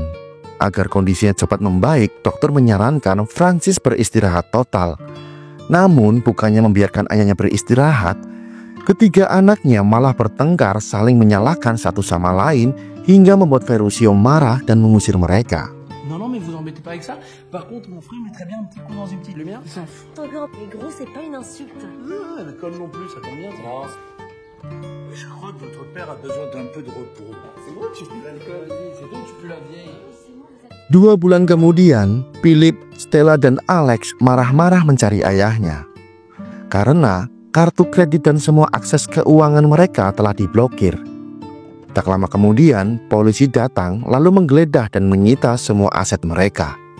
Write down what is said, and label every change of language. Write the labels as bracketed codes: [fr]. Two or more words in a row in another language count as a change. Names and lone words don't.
[id] Agar kondisinya cepat membaik, dokter menyarankan Francis beristirahat total. Namun, bukannya membiarkan ayahnya beristirahat, ketiga anaknya malah bertengkar saling menyalahkan satu sama lain hingga membuat Ferruccio marah dan mengusir mereka. [fr] Non, mais vous embêtez pas avec ça. Par contre, mon frère mettrait bien un petit coup dans une petite lumière. Il s'en fout. Encore, mais gros, c'est pas une insulte. Ah, l'école non plus, ça tombe bien. Ça. Je crois que votre père a besoin d'un peu de repos. C'est bon, tu pues l'alcool. Vas-y, c'est bon, tu pues la vieille. [id] 2 bulan kemudian, Philip, Stella, dan Alex marah-marah mencari ayahnya. Karena kartu kredit dan semua akses keuangan mereka telah diblokir. Tak lama kemudian, polisi datang lalu menggeledah dan menyita semua aset mereka.